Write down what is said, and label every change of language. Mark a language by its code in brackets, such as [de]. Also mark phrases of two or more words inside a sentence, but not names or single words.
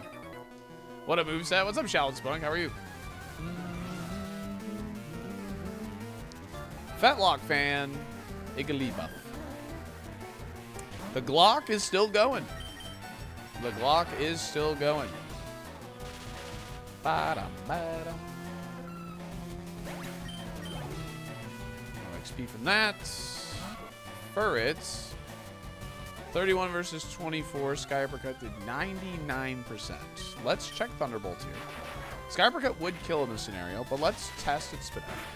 [en] What a moveset. What's up, Shallot Spunk? How are you? Fetlock fan, Igalibuff. The Glock is still going. The Glock is still going. Ba-dum, ba-dum. No XP from that. Furrets. 31 versus 24. Sky Uppercut did 99%. Let's check Thunderbolt here. Sky Uppercut would kill in this scenario, but let's test its spin.